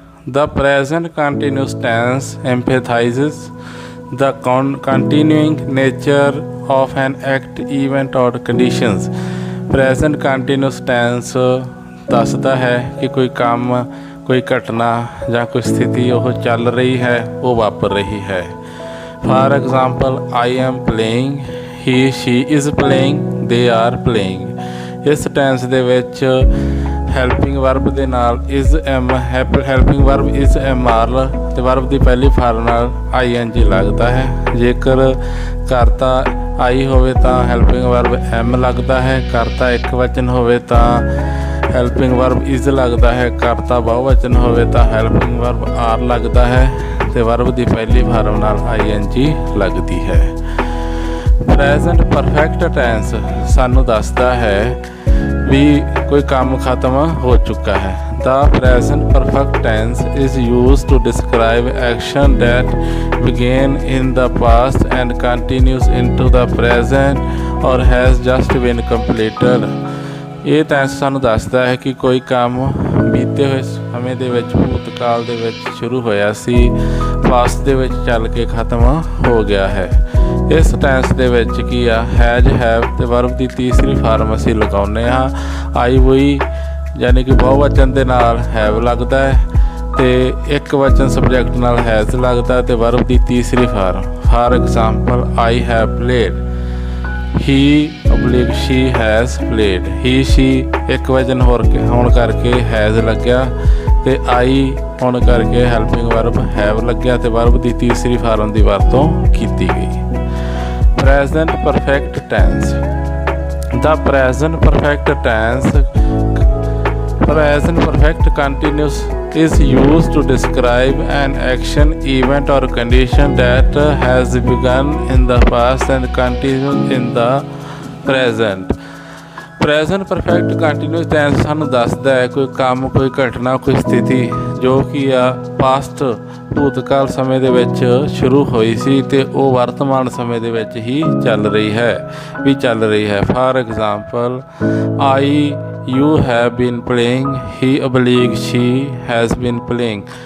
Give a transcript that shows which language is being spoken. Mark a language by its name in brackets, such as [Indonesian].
[English] The present continuous tense emphasizes the continuing nature of an act, event or conditions। [Punjabi] Present continuous tense ਦੱਸਦਾ ਹੈ ਕਿ ਕੋਈ ਕੰਮ, ਕੋਈ ਘਟਨਾ ਜਾਂ ਕੋਈ ਸਥਿਤੀ ਉਹ ਚੱਲ ਰਹੀ ਹੈ, ਉਹ ਵਾਪਰ ਰਹੀ ਹੈ। [English] For example I am playing, he she is playing, they are playing. [Punjabi] ਇਸ ਟੈਂਸ ਦੇ ਵਿੱਚ ਹੈਲਪਿੰਗ ਵਰਬ ਦੇ ਨਾਲ is M, helping verb is M R ਅਤੇ ਵਰਬ ਦੀ ਪਹਿਲੀ ਫਾਰਮ ਨਾਲ ਆਈ ਐਨ ਜੀ ਲੱਗਦਾ ਹੈ। ਜੇਕਰ ਕਰਤਾ ਆਈ ਹੋਵੇ ਤਾਂ ਹੈਲਪਿੰਗ ਵਰਬ ਐਮ ਲੱਗਦਾ ਹੈ। ਕਰਤਾ ਇੱਕ ਵਚਨ ਹੋਵੇ ਤਾਂ ਹੈਲਪਿੰਗ ਵਰਬ ਇਜ਼ ਲੱਗਦਾ ਹੈ। ਕਰਤਾ ਬਹੁਵਚਨ ਹੋਵੇ ਤਾਂ ਹੈਲਪਿੰਗ ਵਰਬ ਆਰ ਲੱਗਦਾ ਹੈ ਅਤੇ ਵਰਬ ਦੀ ਪਹਿਲੀ ਫਾਰਮ ਨਾਲ ਆਈ ਐਨ ਜੀ ਲੱਗਦੀ ਹੈ। ਪ੍ਰੈਜ਼ੈਂਟ ਪਰਫੈਕਟ ਟੈਂਸ ਸਾਨੂੰ ਦੱਸਦਾ ਹੈ ਵੀ ਕੋਈ ਕੰਮ ਖਤਮ ਹੋ ਚੁੱਕਾ ਹੈ। [English] The present perfect tense is used to describe action that began in the past and continues into the present or has just been completed। [Punjabi] ਇਹ ਟੈਂਸ ਸਾਨੂੰ ਦੱਸਦਾ ਹੈ ਕਿ ਕੋਈ ਕੰਮ ਬੀਤੇ ਹੋਏ ਸਮੇਂ ਦੇ ਵਿੱਚ, ਭੂਤਕਾਲ ਦੇ ਵਿੱਚ ਸ਼ੁਰੂ ਹੋਇਆ ਸੀ, ਪਾਸਟ ਦੇ ਵਿੱਚ ਚੱਲ ਕੇ ਖਤਮ ਹੋ ਗਿਆ ਹੈ। ਇਸ ਟੈਂਸ ਦੇ ਵਿੱਚ ਕੀ ਆ, ਹੈਜ਼, ਹੈਵ ਅਤੇ ਵਰਬ ਦੀ ਤੀਸਰੀ ਫਾਰਮ ਅਸੀਂ ਲਗਾਉਂਦੇ ਹਾਂ। ਆਈ ਵੋਈ ਯਾਨੀ ਕਿ ਬਹੁਵਚਨ ਦੇ ਨਾਲ ਹੈਵ ਲੱਗਦਾ ਹੈ ਅਤੇ ਇੱਕ ਵਚਨ ਸਬਜੈਕਟ ਨਾਲ ਹੈਜ਼ ਲੱਗਦਾ ਅਤੇ ਵਰਬ ਦੀ ਤੀਸਰੀ farm. [English] For example I have played, he ਅਬਲੀਕ she has played. [Punjabi] ਹੀ ਸ਼ੀ ਇੱਕ ਵਚਨ ਹੋਣ ਕਰਕੇ ਹੈਜ਼ ਲੱਗਿਆ ਅਤੇ ਆਈ ਹੋਣ ਕਰਕੇ ਹੈਲਪਿੰਗ ਵਰਬ ਹੈਵ ਲੱਗਿਆ ਅਤੇ ਵਰਬ ਦੀ ਤੀਸਰੀ ਫਾਰਮ ਦੀ ਵਰਤੋਂ ਕੀਤੀ ਗਈ। [English] Present perfect tense. The present perfect tense, present perfect continuous is used to describe an action, event or condition that has begun in the past and continues in the present। [Punjabi] Present perfect continuous tens ਸਾਨੂੰ ਦੱਸਦਾ ਹੈ ਕੋਈ ਕੰਮ, ਕੋਈ ਘਟਨਾ, ਕੋਈ ਸਥਿਤੀ ਜੋ ਕਿ ਆ ਪਾਸਟ, ਭੂਤਕਾਲ ਸਮੇਂ ਦੇ ਵਿੱਚ ਸ਼ੁਰੂ ਹੋਈ ਸੀ ਅਤੇ ਉਹ ਵਰਤਮਾਨ ਸਮੇਂ ਦੇ ਵਿੱਚ ਹੀ ਚੱਲ ਰਹੀ ਹੈ। [English] For example I you have been playing, he ਅਬਲੀਕ she has been playing.